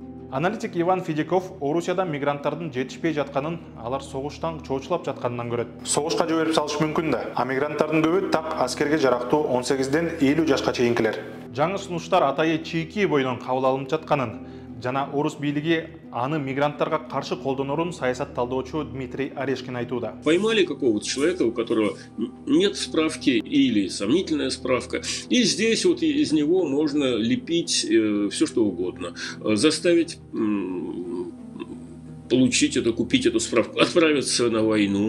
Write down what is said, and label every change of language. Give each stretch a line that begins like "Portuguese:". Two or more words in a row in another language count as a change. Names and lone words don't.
Kyrgyz: Аналитик Иван Федяков Орусияда мигранттардын жетишпей жатканын, алар согуштан чоочулап жатканынан көрөт. Согушка жиберип салыш мүмкүн да. А мигранттардын көбү так аскерге жарактуу 18ден 50 жашка чейинкилер. Жаңы сунуштар атайы чийки бойдон кабыл алынып жатканын жана орус бийлиги аны мигранттарга каршы колдонорун саясат талдоочу Дмитрий Орешкин айтууда.
Russian: Поймали какого-то человека, у которого нет справки или сомнительная справка, и здесь вот из него можно лепить все что угодно, заставить получить это, купить эту справку, отправиться на войну.